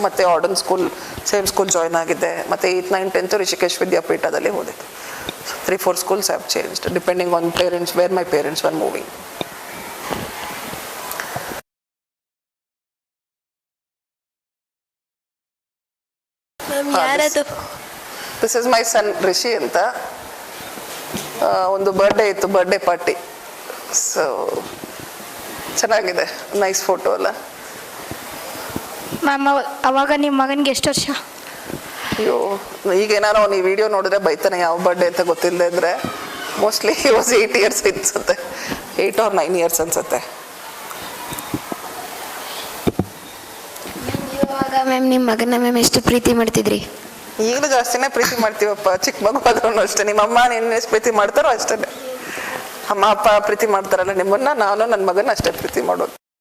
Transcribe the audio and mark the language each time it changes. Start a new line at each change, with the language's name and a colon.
Kannada: ಮತ್ತು ಆರ್ಡನ್ school same school join ಆಗಿದ್ದೆ. ಮತ್ತು 8th 9th 10th ರಿಷಿಕೇಶ್ ವಿದ್ಯಾಪೀಠದಲ್ಲಿ ಓದಿದ್ದು.
English: 3-4 schools have changed depending on parents, where my parents were moving.
Kannada: Ma'am ಯಾರದು?
English: This is my son Rishi ಅಂತ.
Kannada: ಒಂದು birthday ಇತ್ತು, birthday party. So ಚೆನ್ನಾಗಿದೆ, nice photo ಅಲ್ಲ? ಮ್ಯಾಮ್ ಅವಾಗ ನಿಮ್ಮ ಮಗನಿಗೆ ಎಷ್ಟು ವರ್ಷ? ಅಯ್ಯೋ, ಈಗೇನಾರು ಅವ್ನು ಈ ವಿಡಿಯೋ ನೋಡಿದ್ರೆ ಬೈತಾನೆ, ಯಾವ ಬರ್ಡೇ ಅಂತ ಗೊತ್ತಿಲ್ಲದೆ ಇದ್ರೆ.
English: Mostly he was 8 years ಅನ್ಸುತ್ತೆ, 8 or 9 years ಅನ್ಸುತ್ತೆ.
Kannada: ಇವಾಗ ಮ್ಯಾಮ್ ನಿಮ್ಮ ಮಗನ ಮ್ಯಾಮ್ ಎಷ್ಟು ಪ್ರೀತಿ ಮಾಡ್ತಿದ್ರಿ? ಈಗಲೂ ಜಾಸ್ತಿನೇ ಪ್ರೀತಿ ಮಾಡ್ತೀವಪ್ಪ, ಚಿಕ್ಕ ಮಗು ಆದ್ರೂ ಅಷ್ಟೇ. ನಿಮ್ಮ ಅಮ್ಮ ನಿನ್ನ ಎಷ್ಟು ಪ್ರೀತಿ ಮಾಡ್ತಾರೋ ಅಷ್ಟೇ. ಅಮ್ಮ ಅಪ್ಪ ಪ್ರೀತಿ ಮಾಡ್ತಾರಲ್ಲ ನಿಮ್ಮನ್ನ, ನಾನು ನನ್ನ ಮಗನ ಅಷ್ಟೇ ಪ್ರೀತಿ ಮಾಡೋದು.